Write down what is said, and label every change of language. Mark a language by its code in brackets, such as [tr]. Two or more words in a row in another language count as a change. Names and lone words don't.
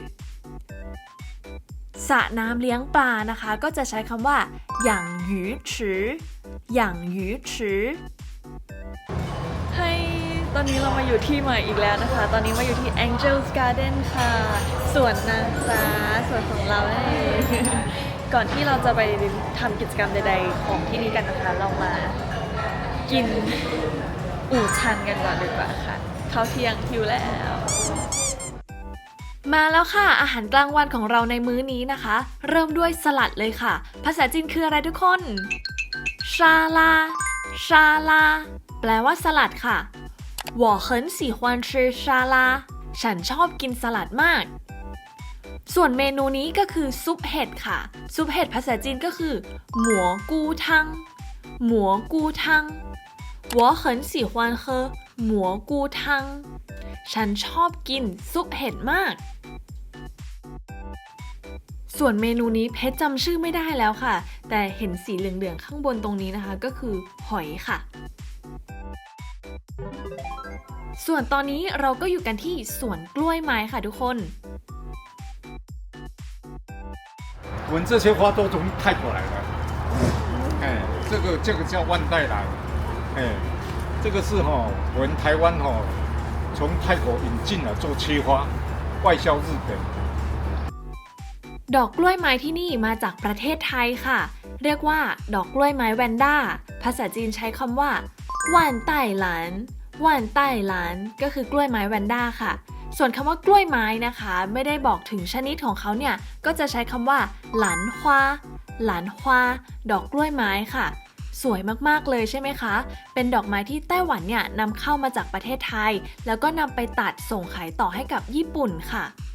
[th] สระน้ำเลี้ยงปลานะคะก็จะใช้คำว่า [zh] 养鱼池养鱼池 [th] ให้ตอนนี้เรามาอยู่ที่ใหม่อีกแล้วนะคะตอนนี้มาอยู่ที่ Angel's Garden ค่ะสวนนางฟ้าสวนของเราเองก่อนที่เราจะไปทำกิจกรรมใดๆของที่นี่กันนะคะเรามากินอู่ชันกันก่อนดีกว่าค่ะข้าวเที่ยงหิวแล้ว มาแล้วค่ะอาหารกลางวันของเราในมื้อนี้นะคะเริ่มด้วยสลัดเลยค่ะภาษาจีนคืออะไรทุกคนชาลาแปลว่าสลัดค่ะ [zh] 我很喜欢吃沙拉 [th] ฉันชอบกินสลัดมากส่วนเมนูนี้ก็คือซุปเห็ดค่ะซุปเห็ดภาษาจีนก็คือหมัวกู ทัง [zh] 我很喜欢喝蘑菇汤 [th] ฉันชอบกินซุปเห็ดมากส่วนเมนูนี้เพชรจำชื่อไม่ได้แล้วค่ะแต่เห็นสีเหลืองๆข้างบนตรงนี้นะคะก็คือหอยค่ะส่วนตอนนี้เราก็อยู่กันที่สวนกล้วยไม้ค่ะทุกคน [zh] 我们这些花都从泰国来的，哎，这个叫万代兰，哎，这个是我们台湾从泰国引进了做切花，外销日本。 [th] ดอกกล้วยไม้ที่นี่มาจากประเทศไทยค่ะเรียกว่าดอกกล้วยไม้แวนด้าภาษาจีนใช้คำว่า [zh] 万代兰 [th] ก็คือกล้วยไม้แวนด้าค่ะส่วนคำว่ากล้วยไม้นะคะไม่ได้บอกถึงชนิดของเขาเนี่ยก็จะใช้คำว่า [zh] 兰花兰花 [th] ดอกกล้วยไม้ค่ะสวยมากๆเลยใช่ไหมคะเป็นดอกไม้ที่ไต้หวันเนี่ยนำเข้ามาจากประเทศไทยแล้วก็นำไปตัดส่งขายต่อให้กับญี่ปุ่นค่ะ